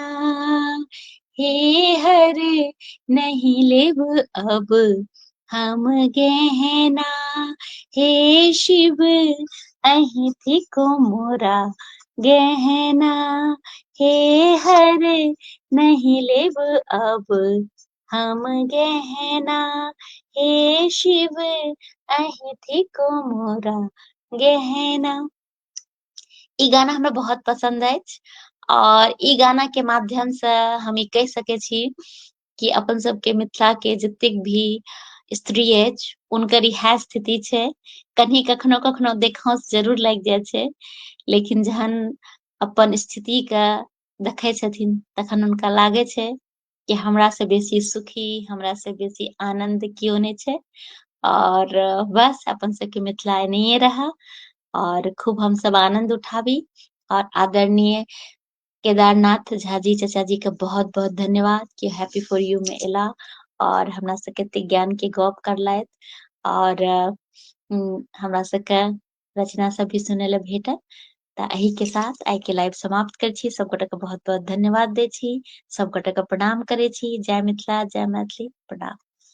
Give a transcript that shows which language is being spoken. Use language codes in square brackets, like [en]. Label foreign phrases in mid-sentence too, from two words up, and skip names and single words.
[mai] हे हरे नहीं लेब अब हम गहना, हे शिव अहीं थिको मोरा गहना हे हर नहीं लेब अब हम गहना हे शिव अहि थिको मोरा गहना। ई गाना हमरा बहुत पसंद अछि और ई गाना के माध्यम से हम ई कहि सकै छी कि अपन सबके मिथिला के जतेक भी स्त्री अछि हुनकर इएह स्थिति छै, कहीं कखनो कखनो देखांस जरूर लागि जाइ छै, लेकिन जहन अपन स्थिति के देखै छथिन तखन हुनका लागै छै कि हमरा से बेसी सुखी, हमरा से बेसी आनंद कियो नहीं छै। और बस अपन सबके मिथिला एनाहिए रहा और खूब हम सब आनंद उठाबी। और आदरणीय केदारनाथ झा जी चाचा जी के बहुत बहुत धन्यवाद कि हैप्पी फॉर यू में एला और हमरा सबके एते ज्ञान के गप करलथि और हमरा सबके रचना सब भी सुनै ले भेटल। तऽ एही के साथ आइ के लाइव समाप्त करै छी। सब गोटे के बहुत बहुत धन्यवाद दै छी, सब गोटे के प्रणाम करै छी। जय मिथिला, जय मैथिली, प्रणाम।